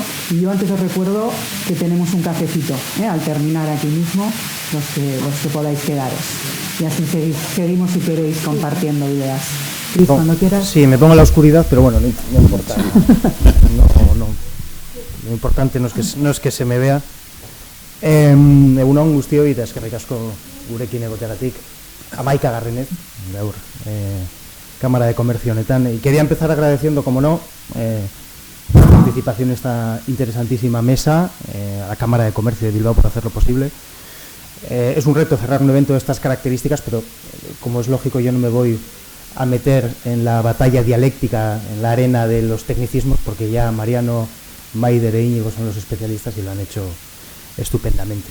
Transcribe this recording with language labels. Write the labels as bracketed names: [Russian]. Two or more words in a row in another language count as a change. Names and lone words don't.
[Spanish] Y yo antes os recuerdo que tenemos un cafecito al terminar aquí mismo, los que podáis quedaros. Y así seguimos, si queréis, compartiendo ideas. Cris, cuando quieras. Sí, me pongo en la oscuridad, pero bueno, no importa. Lo importante no es que se me vea. [Basque] Egun on guztioi eta eskerrik asko gurekin egoteagatik. 11. gaur Cámara de Comercio honetan. [Spanish] Y quería empezar agradeciendo, como no, la participación en esta interesantísima mesa, a la Cámara de Comercio de Bilbao por hacerlo posible. Es un reto cerrar un evento de estas características, pero como es lógico, yo no me voy a meter en la batalla dialéctica, en la arena de los tecnicismos, porque ya Mariano, Maider e Íñigo son los especialistas y lo han hecho estupendamente.